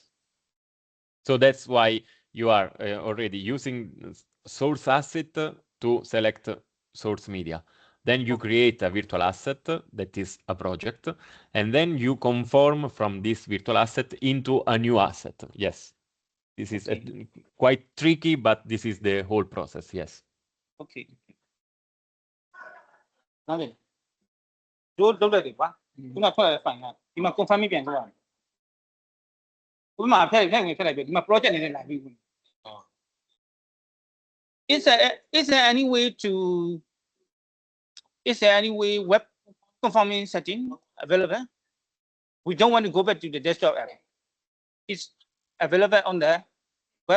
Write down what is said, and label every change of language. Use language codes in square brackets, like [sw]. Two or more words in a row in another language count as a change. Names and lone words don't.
[en] So that's why you are already using source asset to select source media. Then you create a virtual asset that is a project, and then you conform from this virtual asset into a new asset. Yes. This is quite tricky, but this is the whole process. Yes. Okay. Okay. [my] လုပ်လိုက်တယ်ကွာခုနထွက်တဲ့ file ကဒီမှာ confirm ပြန်လုပ်ရတယ်ဥပမာဖက်ဝင်ဖက်လိုက်ပြီဒီမှာ project နေနဲ့လာပြီ [en] Is there any way web conforming setting available? We don't want to go back to the desktop app. It's available on the web.